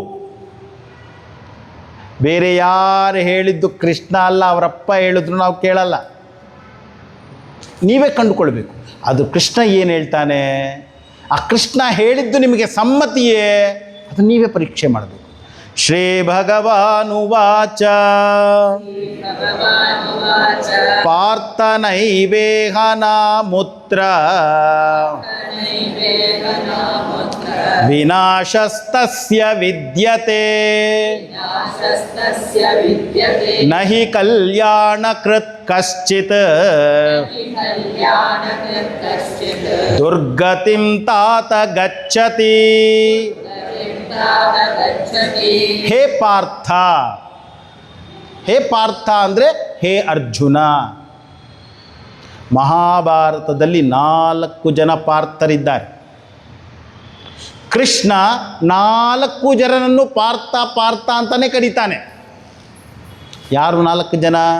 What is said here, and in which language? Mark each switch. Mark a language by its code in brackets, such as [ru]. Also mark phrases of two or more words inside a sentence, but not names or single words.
[kn] ಬೇರೆ ಯಾರು ಹೇಳಿದ್ದು ಕೃಷ್ಣ ಅಲ್ಲ, ಅವರಪ್ಪ ಹೇಳಿದ್ರು ನಾವು ಕೇಳಲ್ಲ. ನೀವೇ ಕಂಡುಕೊಳ್ಬೇಕು. ಅದು ಕೃಷ್ಣ ಏನು ಹೇಳ್ತಾನೆ, ಆ ಕೃಷ್ಣ ಹೇಳಿದ್ದು ನಿಮಗೆ ಸಮ್ಮತಿಯೇ, ಅದು ನೀವೇ ಪರೀಕ್ಷೆ ಮಾಡಬೇಕು. [sa] ಶ್ರೀ ಭಗವಾನುವಾಚ ಪಾರ್ಥ ನೈವೇಹನಾಮುತ್ರ ವಿನಾಶಸ್ತಸ್ಯ ವಿದ್ಯತೆ ನಹಿ ಕಲ್ಯಾಣಕೃತ್ ಕಶ್ಚಿತ್ ದುರ್ಗತಿಂ ತಾತ ಗಚ್ಚತಿ. [kn] ಹೇ ಪಾರ್ಥ, ಹೇ ಪಾರ್ಥ ಅಂದರೆ ಹೇ ಅರ್ಜುನ. ಮಹಾಭಾರತದಲ್ಲಿ 4 ಜನ ಪಾರ್ಥರಿದ್ದಾರೆ. ಕೃಷ್ಣ 4 ಜನರನ್ನು ಪಾರ್ಥ ಪಾರ್ಥ ಅಂತಲೇ ಕರೀತಾನೆ. ಯಾರು 4 ಜನ?